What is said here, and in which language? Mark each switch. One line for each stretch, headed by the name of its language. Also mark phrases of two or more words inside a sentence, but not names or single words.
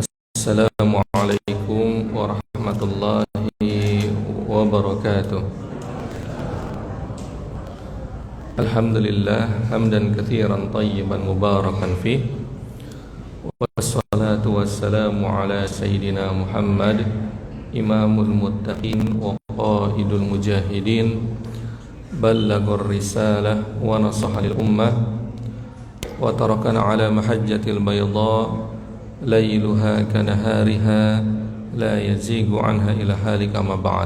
Arabic: السلام عليكم ورحمة الله وبركاته. الحمد لله حمدا كثيرا طيبا مباركا فيه. والصلاة والسلام على سيدنا محمد إمام المتقين وقائد المجاهدين، بلغ الرسالة ونصح للأمة وتركنا على المحجة البيضاء ليلها كنهارها لا يزيغ عنها إلا هالك أما بعد.